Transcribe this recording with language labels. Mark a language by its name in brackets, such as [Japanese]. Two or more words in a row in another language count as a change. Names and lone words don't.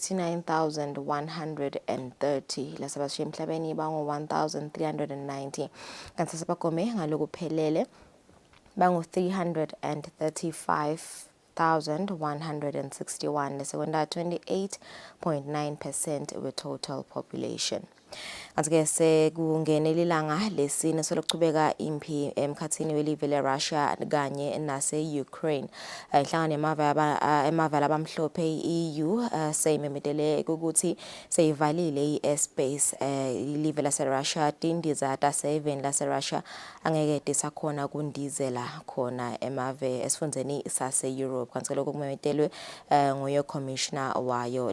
[Swati] 69130 lasebashiye emhlabeni bangu 1390 kanti sabagome ngalokuphelele bangu 335,161 lesekunda 28.9% we [English] total population. [Swati] Azike sekungenela ilanga lesine solokuchubeka impi emkhathini welive leRussia kanye nase Ukraine. Inhlangano emavala abamhlophe EU seyimemedele ukuthi seyivalile iairspace ilive laseRussia tindiza ta 7 laseRussia angeke disakhona kundizela khona emave esifundeni sase Europe kanti lokho kumemedelwe nguye commissioner wayo